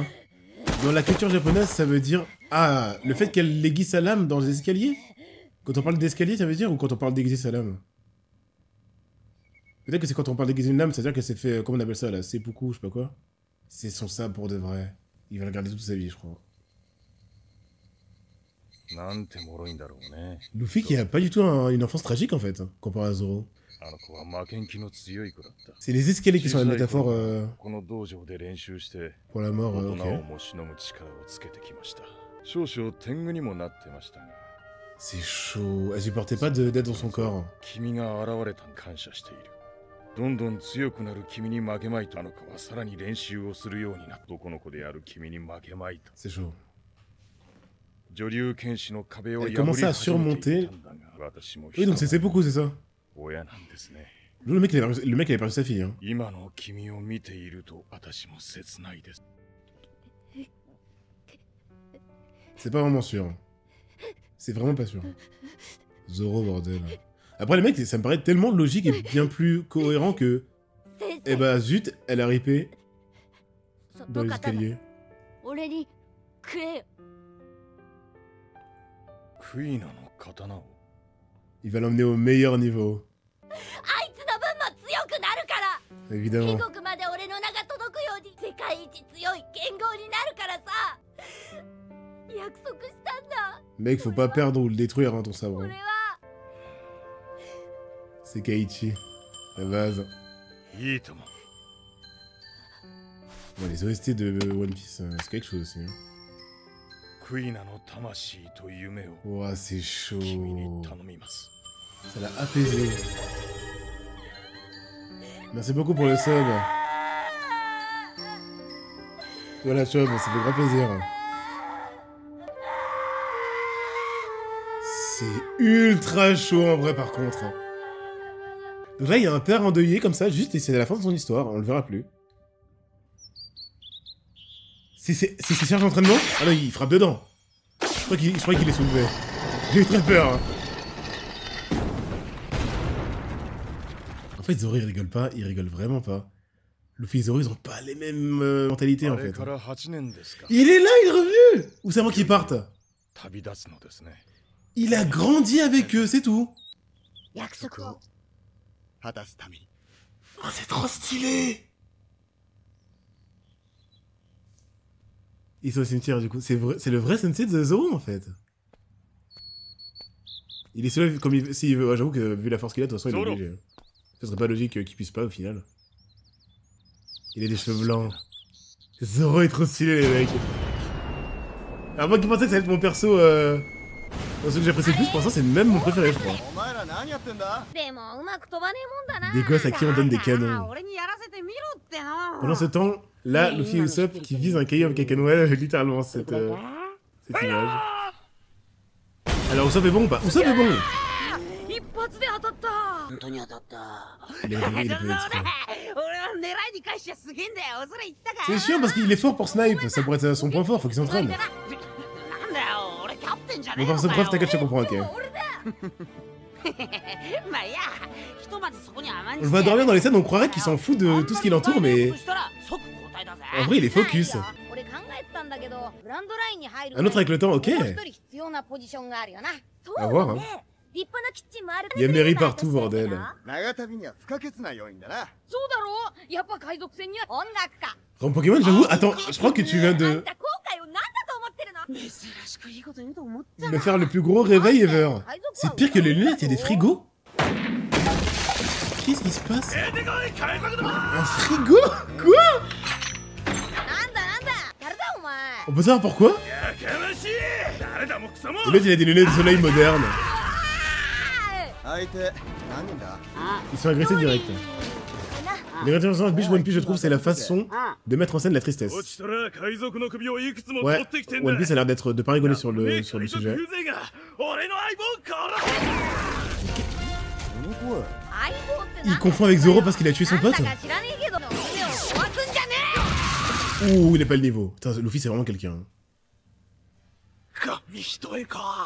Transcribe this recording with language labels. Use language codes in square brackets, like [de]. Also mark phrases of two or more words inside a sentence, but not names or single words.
[fr] Dans la culture japonaise, ça veut dire... Ah, le fait qu'elle aiguise sa lame dans les escaliers? Quand on parle d'escalier, ça veut dire? Ou quand on parle d'aiguiser sa lame? Peut-être que c'est quand on parle d'aiguiser une lame, c'est-à-dire qu'elle s'est fait... Comment on appelle ça, là? Seppuku, je sais pas quoi. C'est son sabre pour de vrai. Il va le garder toute sa vie, je crois. [ja] なんて脆いんだろうね。 [fr] Luffy qui a pas du tout une enfance tragique, en fait, hein, comparé à Zoro. [ja] あの子は負けん気の強い子だった。 [fr] C'est les escaliers qui sont la métaphore [ja] この道場で練習して [fr] pour la mort, [ja] 大 [fr] ok. [ja] 人をもしのぐ力をつけてきました。少々天狗にもなってましたが、 [fr] C'est chaud. Elle supportait pas d'être dans son corps. [ja] 君が現れたのに感謝している。どんどん強くなる君に負けまいとあの子はさらに練習をするようになった。男の子である君に負けまいと。 [fr] C'est chaud. [ja] 女流剣士の壁を破り [fr] Elle commençait à [ja] 始めてい [fr] surmonter. [ja] たんだが、私も [fr] Oui, donc c'est beaucoup, c'est ça. [ja] 親なんですね。 [fr] Le mec, il avait perdu sa fille, hein. [ja] 今の君を見ていると私も切ないです。 [fr] C'est pas vraiment sûr. C'est vraiment pas sûr. Zoro, bordel. Après, les mecs, ça me paraît tellement logique et bien plus cohérent que... [ja] 先 [fr] Eh [ja] 生 [fr] bah, zut, elle a ripé [ja] そ [fr] dans [ja] の [fr] les [ja] 刀 [fr] escaliers. [ja] 俺にくれよ。クイナの刀を [fr] Il va l'emmener au meilleur niveau. [ja] あいつの分も強くなるから [fr] Évidemment. [ja] 天国まで俺の名が届くように世界一強い剣豪になるからさ約束したんだ [fr] Mec, faut pas perdre ou le détruire, hein, ton sabre. [ja] 俺は [fr] C'est Kaichi. La base. [ja] いいとも [fr] Ouais, les OST de One Piece, c'est quelque chose aussi. Hein. [ja] クイナの魂と夢を [fr] Ouah, c'est chaud. [ja] 君に頼みます [fr] Ça l'a apaisé. Merci beaucoup pour le sub. Voilà, sub, ça fait grand plaisir. C'est ultra chaud en vrai, par contre. Donc là, il y a un père endeuillé comme ça, juste, et c'est la fin de son histoire, on le verra plus. C'est ses charges d'entraînement? Ah non, il frappe dedans. Je crois qu'il les soulevait. J'ai eu très peur. Hein. En fait, Zoro, il rigole pas, il rigole vraiment pas. Luffy et Zoro, ils ont pas les mêmes mentalités, en [ja] あれ [fr] fait. [ja] から8年ですか [fr] Il est là, il est revenu! Ou c'est moi qui parte? [ja] 旅立つのですね [fr] Il a grandi avec eux, c'est tout. [ja] 約束を果たすために [fr] Oh, c'est trop stylé! Ils sont au cimetière, du coup. C'est le vrai sensei de Zoro, en fait. Il est seul comme il... S'il veut... Ouais, j'avoue que, vu la force qu'il a, de toute façon, il est Zoro. obligé. Ce serait pas logique qu'il puisse pas, au final. Il a des cheveux blancs. Zoro est trop stylé, les mecs. Alors moi qui pensais que ça allait être mon perso, dans ceux que j'apprécie le plus, pour l'instant, c'est même mon préféré, je crois. [ja] お前ら何やってんだでもうまく飛ばねえもんだな [fr] Des gosses à qui on donne des canons. [ja] 俺にやらせてみろってな [fr] Pendant ce temps, là, Luffy et Usopp qui visent un caillou avec un canon, ouais, littéralement, cette image. Alors, Usopp est bon ou pas? Usopp est bon! [ja] 一発で当たった本当に当たった [fr] Il est vrai, il est [ja] 俺 [fr] petit. [ja] は狙いに返しちゃすげえんだよそれ言ったか [fr] C'est chiant parce qu'il est fort pour snipe, ça pourrait être son point fort, faut qu'il s'entraîne. [ja] なんだよ俺キャプテンじゃね [fr] Bon, [ja] え [fr] par [ja] の [fr] ce [ja] か [fr] preuve, t'inquiète, je comprends, ok. [ja] まあいいやひとまずそこに甘ん [fr] On le voit dormir dans les scènes, on croirait qu'il s'en fout de tout ce qui l'entoure, mais... En vrai, il est focus. [ja] 俺考えてたんだけどグランドラインに入る [fr] Un autre avec le temps, ok. [ja] もう一人必要なポジションがあるよなそう [fr] À voir, [ja] だ [fr] hein. [ja] ね立派なキッチンもある [fr] Il y a Mary partout, bordel. [ja] 長旅には不可欠な要因だなそうだろうやっぱ海賊船には音楽家 [fr] Comme Pokémon, j'avoue... Attends, je crois que tu viens [ja] あん [fr] de [ja] た後悔を何だと思ってるの珍しくいいこと言うと思った [fr] me faire le plus gros réveil ever. C'est pire que les lunettes, il y a des frigos. Qu'est-ce qui se passe? Un frigo? Quoi? [ja] なんだなんだ誰だお前 [fr] On peut savoir pourquoi? [ja] やかましい誰だも貴様 [fr] Et l'autre, il a des lunettes de soleil modernes. [ja] 相手何人だ [fr] Ils sont agressés direct. Les références de One Piece, je trouve, c'est la façon de mettre en scène la tristesse. [ja] 落ちたら海賊の首をいくつも [fr] Ouais, [ja] 取ってきてんだ [fr] One Piece a l'air d'être de pas rigoler sur le sujet. [ja] 海賊風情が俺の相棒を殺すこの声相棒って [fr] Il confond avec Zoro parce qu'il a tué son [ja] なん [fr] pote? [ja] だか知らねえけど夢を壊すんじゃね [fr] Ouh, il est pas le niveau. Putain, Luffy, c'est vraiment quelqu'un. [ja] 神一重か